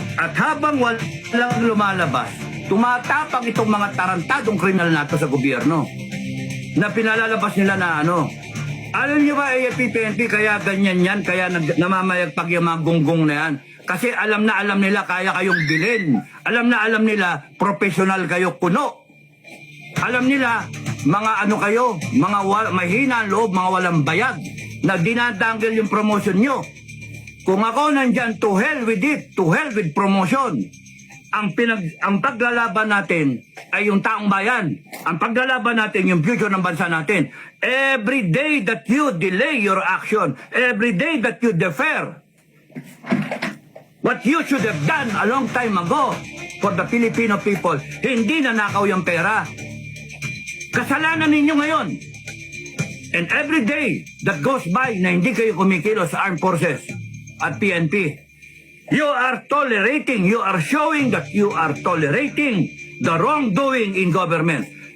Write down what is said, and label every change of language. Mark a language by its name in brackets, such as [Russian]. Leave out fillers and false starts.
[Filipino] At habang walang lumalabas, tumatapang itong mga tarantadong kriminal nato sa gobyerno na pinalalabas nila na Alam niyo ba, AFP, PNP, kaya ganyan yan, kaya namamayagpag yung mga gunggong na yan. Kasi alam na alam nila kaya kayong bilhin. Alam na alam nila professional kayo kuno. Alam nila mga ano kayo, mga mahina ang loob, mga walang bayag na dinadanggal yung promotion nyo. Kung ako nandyan, [English] to hell with it, to hell with promotion. [Filipino] Ang paglalaban natin ay yung taong bayan. Ang paglalaban natin yung future ng bansa natin. [English] Every day that you delay your action, every day that you defer what you should have done a long time ago for the Filipino people, [Filipino] hindi nanakaw yung pera. Kasalanan ninyo ngayon. [English] And every day that goes by [Filipino] na hindi kayo kumikilos sa armed forces at PNP, [English] you are tolerating, you are showing that you are tolerating the wrongdoing in government.